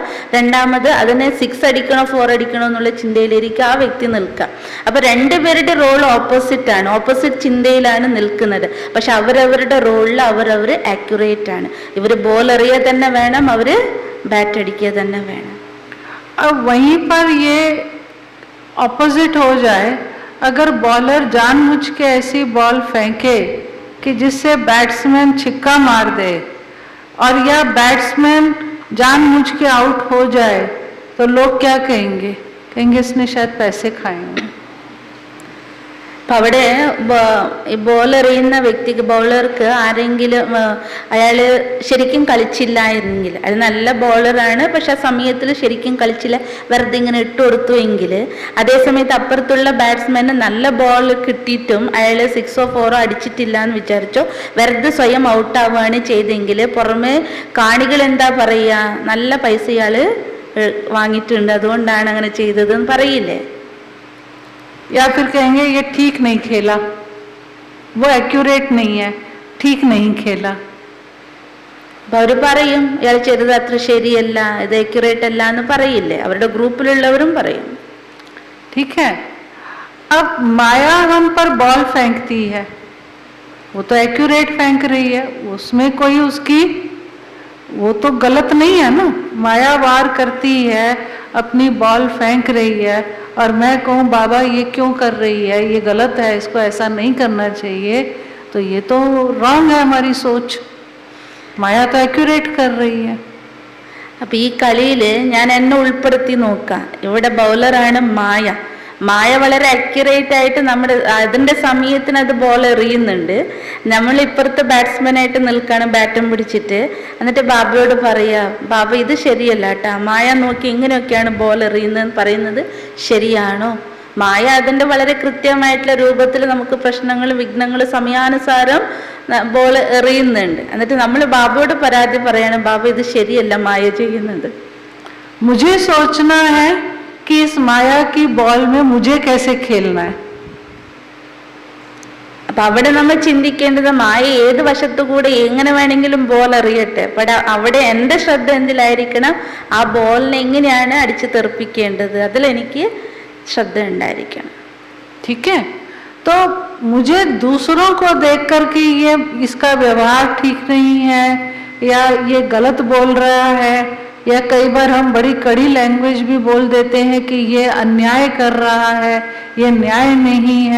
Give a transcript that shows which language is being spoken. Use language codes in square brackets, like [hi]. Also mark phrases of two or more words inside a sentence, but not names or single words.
[ml] രണ്ടാമത് അതിനെ 6 അടിക്കണോ 4 അടിക്കണോ എന്നുള്ള ചിന്തയിലായിരിക്കും ആ വ്യക്തി നിൽക്കുക. അപ്പൊ രണ്ടുപേരുടെ [en] role opposite [ml] ആണ്, ഓപ്പോസിറ്റ് ചിന്തയിലാണ് നിൽക്കുന്നത്. പക്ഷെ അവരവരുടെ റോളിൽ അവരവർ ആക്യുറേറ്റ് ആണ്. ഇവർ ബോൾ എറിയുക തന്നെ വേണം, അവർ ബാറ്റ് അടിക്കുക തന്നെ വേണം. [hi] अब वहीं पर ये ऑपोजिट हो जाए, अगर बॉलर जानबूझ के ऐसी बॉल फेंके कि जिससे बैट्समैन छिक्का मार दे, और या बैट्समैन जानबूझ के आउट हो जाए, तो लोग क्या कहेंगे, इसने शायद पैसे खाए हैं. [ml] അപ്പം അവിടെ ബോൾ എറിയുന്ന വ്യക്തിക്ക്, ബൗളർക്ക് ആരെങ്കിലും അയാൾ ശരിക്കും കളിച്ചില്ലായിരുന്നെങ്കിൽ, അത് നല്ല ബോളറാണ് പക്ഷെ ആ സമയത്തിൽ ശരിക്കും കളിച്ചില്ല, വെറുതെ ഇങ്ങനെ ഇട്ട് കൊടുത്തു എങ്കിൽ, അതേസമയത്ത് അപ്പുറത്തുള്ള ബാറ്റ്സ്മാന് നല്ല ബോൾ കിട്ടിയിട്ടും അയാൾ 6ഓ 4ഓ അടിച്ചിട്ടില്ല എന്ന് വിചാരിച്ചോ, വെറുതെ സ്വയം ഔട്ടാവുകയാണ് ചെയ്തെങ്കിൽ പുറമെ കാണികൾ എന്താ പറയുക, നല്ല പൈസ ഇയാൾ വാങ്ങിയിട്ടുണ്ട് അതുകൊണ്ടാണ് അങ്ങനെ ചെയ്തതെന്ന് പറയില്ലേ. [hi] या फिर कहेंगे ये ठीक नहीं खेला, वो एक्यूरेट नहीं है, ठीक नहीं खेला. [ml] അവർ പറയും ഇയാൾ ചെയ്തത് അത്ര ശരിയല്ല, ഇത് അക്യുറേറ്റ് അല്ല എന്ന് പറയില്ലേ, അവരുടെ ഗ്രൂപ്പിലുള്ളവരും പറയും. [hi] ठीक है. अब माया हम पर बॉल फेंकती है, वो तो एक्यूरेट फेंक रही है, उसमें कोई उसकी वो तो गलत नहीं है ना. माया वार करती है, अपनी बॉल फेंक रही है, और मैं कहूँ बाबा ये क्यों कर रही है, ये गलत है, इसको ऐसा नहीं करना चाहिए, तो ये तो रॉन्ग है हमारी सोच. माया तो एक्यूरेट कर रही है. [ml] അപ്പൊ ഈ കളിയിൽ ഞാൻ എന്നെ ഉൾപ്പെടുത്തി നോക്കാം. ഇവിടെ ബൗളറാണ് മായ. മായ വളരെ അക്യുറേറ്റ് ആയിട്ട് നമ്മുടെ അതിന്റെ സമയത്തിന് അത് ബോൾ എറിയുന്നുണ്ട്. നമ്മൾ ഇപ്പുറത്തെ ബാറ്റ്സ്മാനായിട്ട് നിൽക്കാണ് ബാറ്റും പിടിച്ചിട്ട്. എന്നിട്ട് ബാബയോട് പറയാ, ബാബ ഇത് ശരിയല്ല കേട്ടാ, മായ നോക്കി ഇങ്ങനെയൊക്കെയാണ് ബോൾ എറിയുന്നതെന്ന് പറയുന്നത് ശരിയാണോ? മായ അതിന്റെ വളരെ കൃത്യമായിട്ടുള്ള രൂപത്തിൽ നമുക്ക് പ്രശ്നങ്ങൾ വിഘ്നങ്ങൾ സമയാനുസാരം ബോൾ എറിയുന്നുണ്ട്. എന്നിട്ട് നമ്മൾ ബാബയോട് പരാതി പറയാണ്, ബാബ ഇത് ശരിയല്ല മായ ചെയ്യുന്നത്. [hi] मुझे सोचना है कि इस माया की बॉल में मुझे कैसे खेलना है. [ml] അപ്പൊ അവിടെ നമ്മൾ ചിന്തിക്കേണ്ടത് മായ ഏത് വശത്തുകൂടെ എങ്ങനെ വേണമെങ്കിലും ബോൾ എറിയട്ടെ, പക്ഷെ അവിടെ എൻ്റെ ശ്രദ്ധ എന്തിലായിരിക്കണം, ആ ബോളിനെ എങ്ങനെയാണ് അടിച്ചു തെറിപ്പിക്കേണ്ടത്, അതിലെനിക്ക് ശ്രദ്ധ ഉണ്ടായിരിക്കണം. [hi] ठीक है, तो मुझे दूसरों को देख कर कि ये इसका व्यवहार ठीक नहीं है या ये गलत बोल रहा है, या कई बार हम बड़ी कड़ी लैंग्वेज भी बोल देते हैं कि ये अन्याय कर रहा है, ये न्याय नहीं है.